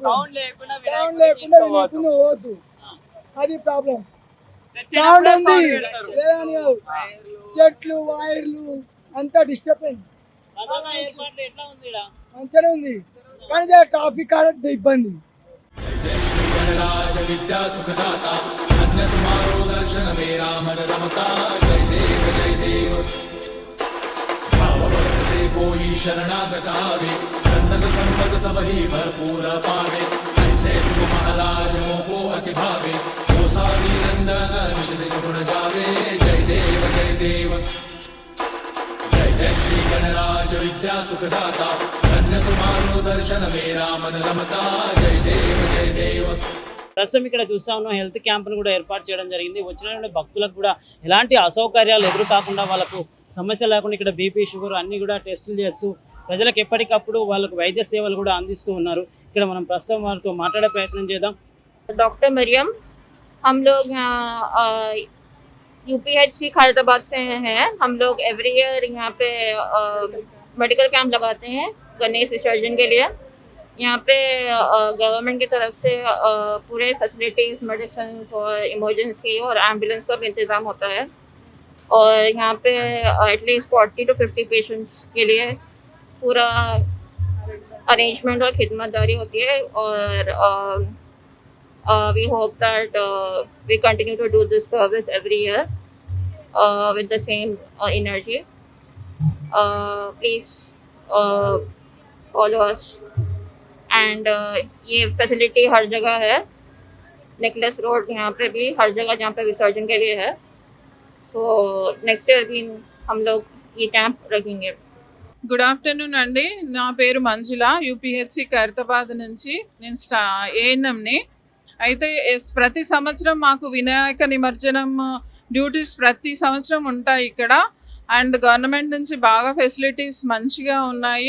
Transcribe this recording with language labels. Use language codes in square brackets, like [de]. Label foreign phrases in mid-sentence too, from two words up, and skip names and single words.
[te] సౌండ్ లేకుండా వినకుండా పోవద్దు, అది ప్రాబ్లం. సౌండ్ ఉంది లేదని కాదు, చెట్లు వైర్లు అంతా డిస్టర్బెన్స్. భద్రతా ఏర్పాట్లు ఎట్లా ఉంది ఇక్కడ? మంచిగానే ఉంది కానీ ట్రాఫిక్ కాడ ఇబ్బంది. [hi] गणराज विद्या सुखदाता अन्य तुम्हारो दर्शन मेरा मन रमता जय देव भाव भक्त से कोई शरणागत आवे सन्नत संपद सब ही भरपूर पावे ऐसे तुम महाराज मोको अति भावे ओ सारी नंदन निषद गुण गावे जय देव जय जय श्री गणराज विद्या सुखदाता अन्य तुम्हारो दर्शन मेरा मन रमता जय देव [te] ప్రస్తుతం ఇక్కడ చూస్తా ఉన్నాం [en] health campను [te] కూడా ఏర్పాటు చేయడం జరిగింది. వచ్చిన భక్తులకు కూడా ఎలాంటి అసౌకర్యాలు ఎదురు కాకుండా వాళ్ళకు సమస్య లేకుండా ఇక్కడ [en] BP sugar [te] అన్ని కూడా టెస్టులు చేస్తూ ప్రజలకు ఎప్పటికప్పుడు వాళ్ళకు వైద్య సేవలు కూడా అందిస్తూ ఉన్నారు. ఇక్కడ మనం ప్రస్తుతం వారితో మాట్లాడే ప్రయత్నం చేద్దాం. [hi] डॉक्टर मरियम, हम लोग यूपीएचसी खैरताबाद से हैं. हम लोग [en] every year [hi] यहाँ पे [en] medical camp [hi] लगाते हैं गणेश विसर्जन के लिए. यहाँ पे गवर्नमेंट की तरफ से पूरे फैसिलिटीज़, मेडिसिन और इमरजेंसी और एम्बुलेंस का भी इंतज़ाम होता है. और यहाँ पे [en] at least 40 to 50 patients [hi] के लिए पूरा अरेंजमेंट और खिदमतदारी होती है. [en] और we hope that we continue to do this service every year with the same energy. Please follow us. [hi] एंड ये फैसिलिटी हर जगह है, नेकलेस रोड यहाँ पे भी हर जगह जहाँ पे विसर्जन के लिए है. [en] so next year [hi] भी हम लोग ये कैंप रखेंगे. [en] good afternoon [te] అండి. నా పేరు మంజుల, యూపీహెచ్సి ఖైరతాబాద్ నుంచి. నేను ఏఎన్ఎంని. అయితే ప్రతి సంవత్సరం మాకు వినాయక నిమజ్జనం డ్యూటీస్ ప్రతి సంవత్సరం ఉంటాయి ఇక్కడ. [en] and government [te] నుంచి బాగా ఫెసిలిటీస్ మంచిగా ఉన్నాయి.